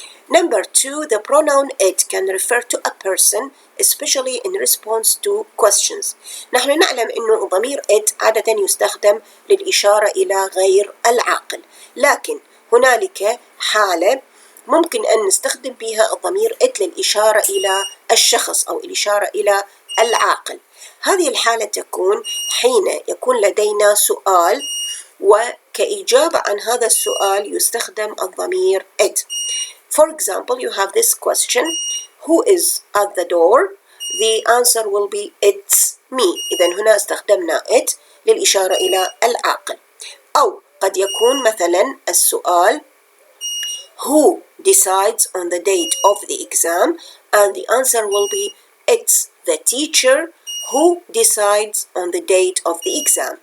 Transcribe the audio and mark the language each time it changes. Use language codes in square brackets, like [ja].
[en] Number two, the pronoun it can refer to a person, especially in response to questions. [ar] نحن نعلم أنه ضمير it عادة يستخدم للإشارة إلى غير العاقل، لكن هنالك حالة ممكن أن نستخدم بها الضمير it للإشارة إلى الشخص أو الإشارة إلى العاقل. هذه الحالة تكون حين يكون لدينا سؤال وكإجابة عن هذا السؤال يستخدم الضمير it. [en] For example, you have this question, who is at the door? The answer will be it's me. [ar] إذن هنا استخدمنا it للإشارة إلى العاقل. أو قد يكون مثلا السؤال [en] who decides on the date of the exam? And the answer will be it's the teacher who decides on the date of the exam.